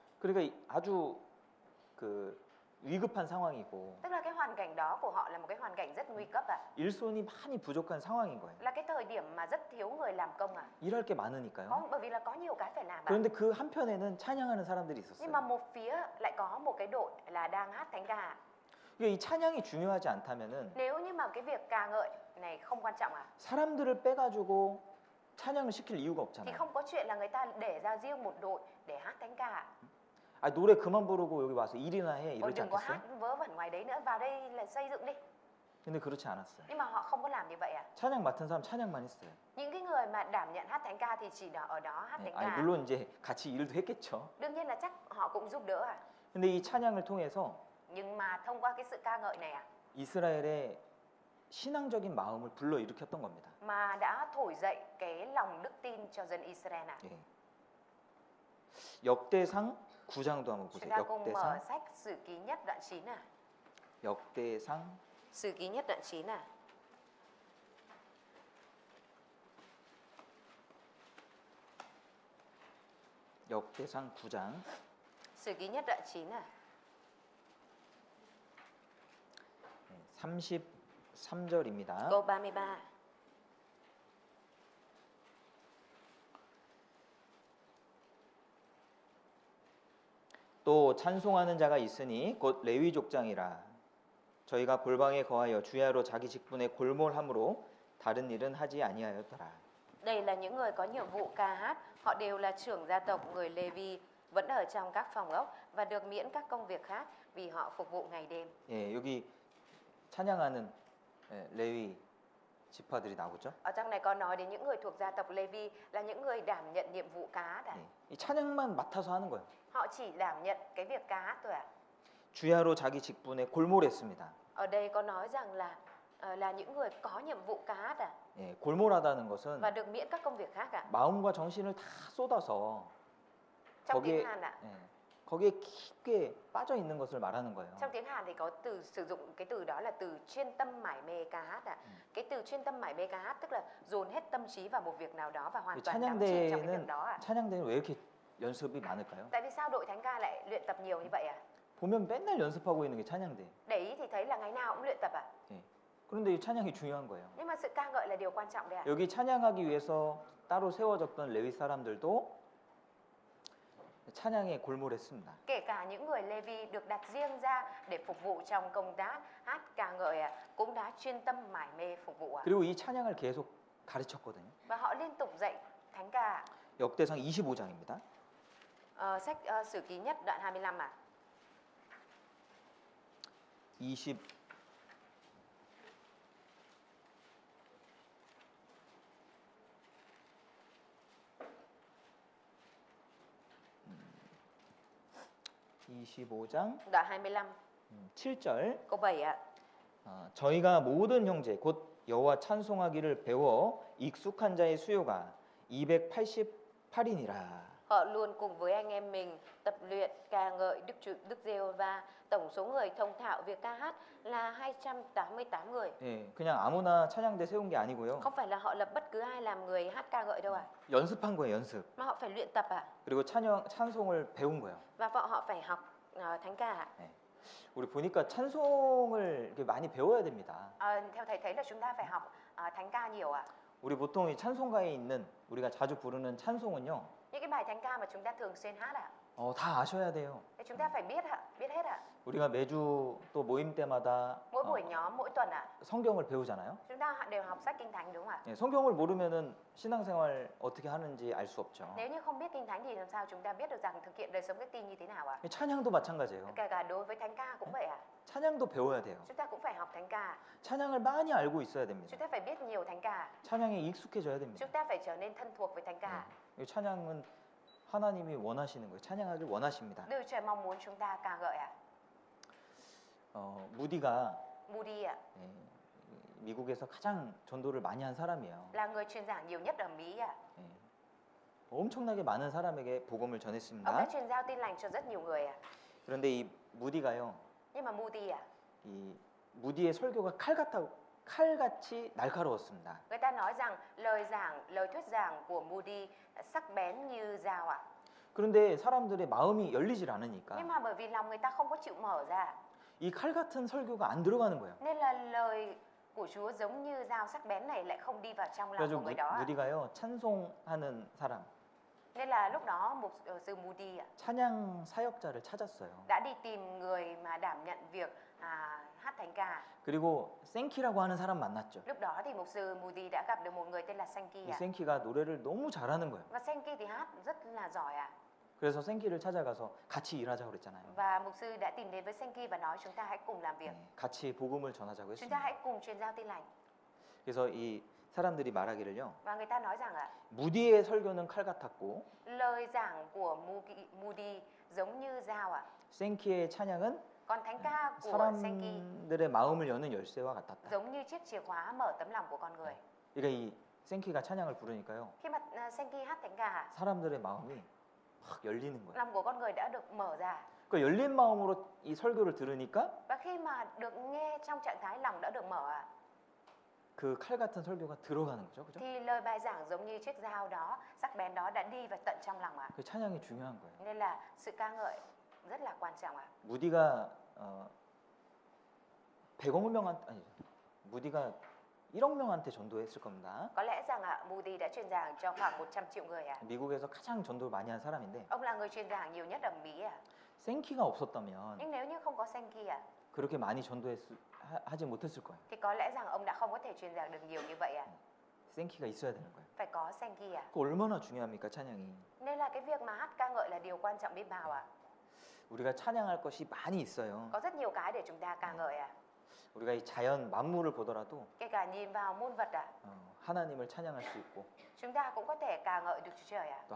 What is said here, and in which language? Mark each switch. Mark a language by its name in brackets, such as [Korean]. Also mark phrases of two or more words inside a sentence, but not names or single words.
[Korean] 그러니까 아주 그 위급한 상황이고 [Vietnamese] Tức là cái hoàn cảnh đó của họ là một cái hoàn cảnh rất nguy cấp ạ. [Korean] 일손이 많이 부족한 상황인 거예요. [Vietnamese] Là cái thời điểm mà rất thiếu người làm công ạ. [Korean] 일할 게 많으니까요. [Vietnamese] Bởi vì là có nhiều cái phải làm ạ. [Korean] 그런데 그 한편에는 찬양하는 사람들이 [Vietnamese] Nhưng mà [Korean] 있었어요. [Vietnamese] một phía lại có một cái đội là đang hát thánh ca. [Korean] 그러니까 이 찬양이 중요하지 않다면은 [Vietnamese] Nếu như mà cái việc ca ngợi này không quan trọng ạ, [Korean] 사람들을 빼가지고 찬양을 시킬 이유가 [Vietnamese] thì [Korean] 없잖아요. [Vietnamese] không có chuyện là người ta để ra riêng một đội để hát thánh ca. [Korean] 아, 노래 그만 부르고 여기 와서 일이나 해 [Vietnamese] Ôi [Korean] 이러지 [Vietnamese] đừng có hát [Korean] 않겠어요? [Vietnamese] vớ vẩn ngoài đấy nữa, vào đây là xây dựng đi. [Korean] 근데 그렇지 않았어요. [Vietnamese] Nhưng mà họ không có làm như vậy ạ. [Korean] 찬양 맡은 사람 찬양만 했어요. [Vietnamese] Những cái người mà đảm nhận hát thánh ca thì chỉ ở đó hát thánh [Korean] 아니 [Vietnamese] ca. [Korean] 물론 이제 같이 일도 했겠죠. [Vietnamese] Đương nhiên là chắc họ cũng giúp đỡ ạ. [Korean] 근데 이 찬양을 통해서 [Vietnamese] Nhưng mà thông qua cái sự ca ngợi này ạ, [Korean] 이스라엘의 신앙적인 마음을 불러일으켰던 겁니다. [Vietnamese] mà đã thổi dậy cái lòng đức tin cho dân Israel ạ. [Korean] 예. 역대상 9장도 한번 [Vietnamese] Chúng [Korean] 보세요. [Vietnamese] ta cùng mở [Korean] 역대상 [Vietnamese] sách Sử Ký Nhất đoạn 9 ạ. [Korean] 역대상 [Vietnamese] Sử Ký Nhất đoạn 9 ạ. [Korean] 역대상 9장 [Vietnamese] Sử Ký Nhất đoạn 9 ạ. [Korean] 33절입니다. [Vietnamese] Câu 33. [Korean] 또 찬송하는 자가 있으니 곧 레위 족장이라 저희가 골방에 거하여 주야로 자기 직분에 골몰함으로 다른 일은 하지 아니하였더라. [Vietnamese] Đây là những người có nhiệm vụ ca hát, họ đều là trưởng gia tộc người Lê-vi, vẫn ở trong các phòng ốc và được miễn các công việc khác vì họ phục vụ ngày đêm. [Korean] 예, 여기 찬양하는 레위 지파들이 나오죠. [Vietnamese] Ở trong này có nói đến những người thuộc gia tộc Lê-vi là những người đảm nhận nhiệm vụ ca hát. [Korean] 예, 이 찬양만 맡아서 하는 거예요. [Vietnamese] Họ chỉ đảm nhận cái việc ca hát thôi ạ. [Korean] 주야로 자기 직분에 골몰했습니다. [Vietnamese] Ở đây có nói rằng là những người có nhiệm vụ ca hát [Korean] 예, 골몰하다는 것은 [Vietnamese] và được miễn các công việc khác ạ. [Korean] 마음과 정신을 다 쏟아서 [Vietnamese] Trong [Korean] 거기에 [Vietnamese] tiếng Hàn ạ. [Korean] 예, 거기에 깊게 빠져 있는 것을 말하는 거예요. [Vietnamese] Trong tiếng Hàn thì có từ sử dụng cái từ đó là từ chuyên tâm mải mê ca hát ạ. Cái từ chuyên tâm mải mê ca hát tức là dồn hết tâm trí vào một việc nào đó và hoàn toàn đắm chìm trong cái việc đó ạ. [Korean] 찬양대는 왜 이렇게 연습이 많을까요? [Vietnamese] Tại vì sao đội thánh ca lại luyện tập nhiều như vậy ạ? [Korean] 보면 맨날 연습하고 있는 게 찬양대. [Vietnamese] Để ý thì thấy là ngày nào cũng luyện tập ạ. [Korean] 예. 그런데 이 찬양이 중요한 거예요. [Vietnamese] Nhưng mà sự ca ngợi là điều quan trọng đấy ạ. [Korean] 여기 찬양하기 위해서 따로 세워졌던 레위 사람들도 찬양에 골몰했습니다. [Vietnamese] Kể cả những người Lê-vi được đặt riêng ra để phục vụ trong công tác hát ca ngợi ạ, cũng đã chuyên tâm mải mê phục vụ ạ. [Korean] 그리고 이 찬양을 계속 가르쳤거든요. [Vietnamese] Và họ liên tục dạy thánh ca ạ. [Korean] 역대상 25장입니다. [Vietnamese] Sách Sử Ký Nhất đoạn 25 ạ. [Korean] 20 25장 [Vietnamese] Đoạn 25 [Korean] 7절 [Vietnamese] câu 7 ạ. [Korean] 저희가 모든 형제 곧 여호와 찬송하기를 배워 익숙한 자의 수요가 288이니라. [Vietnamese] Họ luôn cùng với anh em mình tập luyện ca ngợi Đức Giê-hô-va. Tổng số người thông thạo việc ca hát là 288 người. [Korean] 예, 그냥 아무나 찬양대 세운 게 아니고요. [Vietnamese] Không phải là họ lập bất cứ ai làm người hát ca ngợi đâu ạ. [Korean] 연습한 거예요, 연습. [Vietnamese] Mà họ phải luyện tập ạ. [Korean] 그리고 찬송을 배운 거예요. [Vietnamese] Và họ phải học thánh ca ạ. [Korean] 우리 보니까 찬송을 이렇게 많이 배워야 됩니다. [Vietnamese] Theo thầy thấy là chúng ta phải học thánh ca nhiều ạ. [Korean] 우리 보통 이 찬송가에 있는 우리가 자주 부르는 찬송은요. [Vietnamese] Những cái bài thánh ca mà chúng ta thường xuyên hát ạ. [Korean] 다 아셔야 돼요. [Vietnamese] Thì chúng ta phải biết ạ, biết hết ạ. [Korean] 우리가 매주 또 모임 때마다 [Vietnamese] Mỗi buổi nhóm, mỗi tuần ạ. [Korean] 성경을 배우잖아요. [Vietnamese] Chúng ta đều học sách Kinh Thánh đúng không ạ? [Korean] 예, 성경을 모르면은 신앙생활 어떻게 하는지 알 수 없죠. [Vietnamese] Nếu như không biết Kinh Thánh thì làm sao chúng ta biết được rằng thực hiện đời sống đức tin như thế nào ạ? [Korean] 찬양도 마찬가지예요. [Vietnamese] Kể cả đối với thánh ca cũng vậy ạ. [Korean] 찬양도 배워야 돼요. [Vietnamese] Chúng ta cũng phải học thánh ca. [Korean] 찬양을 많이 알고 있어야 됩니다. [Vietnamese] Chúng ta phải biết nhiều thánh ca. [Korean] 찬양에 익숙해져야 됩니다. [Vietnamese] Chúng ta phải trở nên thân thuộc với thánh ca. [Korean] 이 찬양은 하나님이 원하시는 거예요. 찬양하길 원하십니다. [Vietnamese] Đức Trời mong muốn chúng ta ca ngợi ạ. [Korean] 무디가 [Vietnamese] Moody ạ, [Korean] 미국에서 가장 전도를 많이 한 사람이에요. [Vietnamese] là người truyền giảng nhiều nhất ở Mỹ ạ. [Korean] 엄청나게 많은 사람에게 복음을 [Vietnamese] Ông đã [Korean] 전했습니다. [Vietnamese] truyền giao tin lành cho rất nhiều người ạ. [Korean] 그런데 이 무디가요. [Vietnamese] Nhưng mà Moody ạ, [Korean] 이 무디의 설교가 칼같이 날카로웠습니다. [Vietnamese] người ta nói rằng lời thuyết giảng của Moody sắc bén như dao ạ. [Korean] 그런데 사람들의 마음이 열리질 않으니까 [Vietnamese] Nhưng mà bởi vì lòng người ta không có chịu mở ra, [Korean] 이 칼 같은 설교가 안 들어가는 거예요. [Vietnamese] nên là lời của Chúa giống như dao sắc bén này lại không đi vào trong lòng [Korean] 그래서 [Vietnamese] của người đó ạ. [Korean] 무디가요. 찬송하는 사람, [Vietnamese] Nên là lúc đó mục sư Moody ạ, [Korean] 찬양 사역자를 찾았어요. [Vietnamese] đã đi tìm người mà đảm nhận việc hát thánh ca. [Korean] 그리고 생키라고 하는 사람 만났죠. [Vietnamese] Lúc đó thì mục sư Moody đã gặp được một người tên là Sankey [Korean] 이 [Vietnamese] ạ. [Korean] 생키가 노래를 너무 잘하는 거예요. [Vietnamese] Và Sankey thì hát rất là giỏi ạ. [Korean] 그래서 생키를 찾아가서 같이 일하자고 그랬잖아요. [Vietnamese] Và mục sư đã tìm đến với Sankey và nói chúng ta hãy cùng làm việc. [Korean] 같이 복음을 전하자고 [Vietnamese] Chúng ta [Korean] 했습니다. [Vietnamese] hãy cùng truyền giao tin lành. [Korean] 그래서 이 사람들이 말하기를요. [Vietnamese] Và người ta nói rằng ạ, [Korean] 무디의 설교는 칼 같았고 [Vietnamese] lời giảng của Moody giống như dao ạ. [Korean] 생키의 찬양은 [Vietnamese] Còn thánh ca của Sankey [Korean] 사람들의 마음을 여는 열쇠와 같았다. [Vietnamese] giống như chiếc chìa khóa mở tấm lòng của con người. [Korean] 그러니까 이 생키가 찬양을 부르니까요. [Vietnamese] Khi mà Sankey hát thánh ca, [Korean] 사람들의 마음이 확 열리는 거예요. [Vietnamese] lòng của con người đã được mở ra. [Korean] 그 열린 마음으로 이 설교를 들으니까 Và khi mà được nghe trong trạng thái lòng đã được mở ạ, 그 칼 같은 설교가 들어가는 거죠. 그죠? [Vietnamese] thì lời bài giảng giống như chiếc dao đó, sắc bén đó đã đi vào tận trong lòng ạ. [Korean] 그 찬양이 중요한 거예요. [Vietnamese] Nên là sự ca ngợi rất là quan trọng ạ. [Korean] 무디가 100억 명한테 아니 무디가 1억 명한테 전도했을 겁니다. [Vietnamese] Có lẽ rằng ạ, Moody đã truyền giảng cho khoảng 100 triệu người ạ. [Korean] 미국에서 가장 전도를 많이 한 사람인데 [Vietnamese] Ông là người truyền giảng nhiều nhất ở Mỹ ạ. [Korean] 생키가 없었다면 [Vietnamese] Nhưng nếu như không có Sankey ạ, [Korean] 그 그렇게 많이 전도하지 못했을 거예요. [Vietnamese] thì có lẽ rằng ông đã không có thể truyền giảng được nhiều như vậy ạ. [Korean] 생기가 있어야 되는 거예요. [Vietnamese] Phải có 생기 ạ. [Korean] 그 얼마나 중요합니까, 찬양이? [Vietnamese] Nên là cái việc mà hát ca ngợi là điều quan trọng biết bao ạ. [Korean] 우리가 찬양할 것이 많이 있어요. [Vietnamese] Có rất nhiều cái để chúng ta ca ngợi ạ. [Korean] 우리가 이 자연 만물을 보더라도 [Vietnamese] Kể cả nhìn vào muôn vật ạ, [Korean] 하나님을 찬양할 수 있고 [Vietnamese] chúng ta cũng có thể ca ngợi được Chúa Trời ạ.